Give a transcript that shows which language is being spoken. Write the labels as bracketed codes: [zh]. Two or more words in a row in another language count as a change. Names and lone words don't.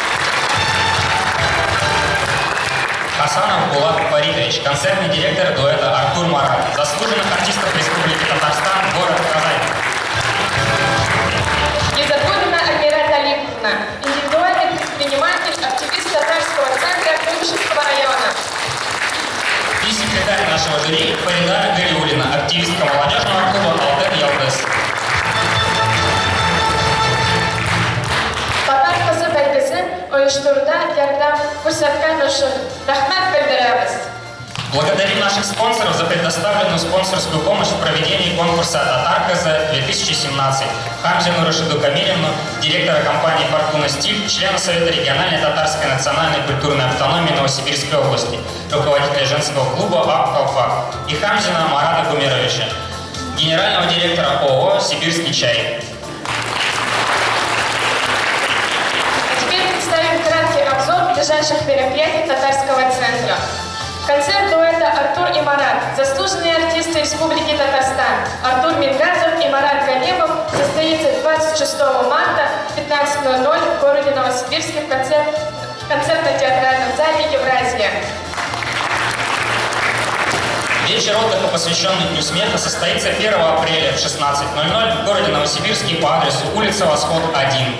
[ru] Хасанов Булат Фаридович, концертный директор дуэта «Артур Марат», заслуженных артистов Республики Татарстан, город Казань. Изагулина Амира Талиповна, индивидуальный предприниматель, активист татарского центра Куйбышевского района. И секретарь нашего жюри Фарида Галиуллина, активистка молодежного клуба «Алтен Ялдес». [tt] Татар кызы бәйгесен оештыруда ярдәм күрсәткән өчен рәхмәт белдерәбез. [ru] Благодарим наших спонсоров за предоставленную спонсорскую помощь в проведении конкурса «Татарказа-2017». Хамзину Рашиду Камилевну, директора компании «Фортуна Стиль», члена Совета региональной татарской национальной культурной автономии Новосибирской области, руководителя женского клуба «Ак Колпак», и Хамзина Марата Гумеровича, генерального директора ООО «Сибирский чай». А теперь представим краткий обзор ближайших мероприятий татарского центра. Концерт дуэта Артур и Марат, заслуженные артисты Республики Татарстан, Артур Мингазов и Марат Галимов, состоится 26 марта в 15:00 в городе Новосибирске в концертно-театральном зале «Евразия». Вечер отдыха, посвященный Дню смеха, состоится 1 апреля в 16:00 в городе Новосибирске по адресу улица Восход, 1.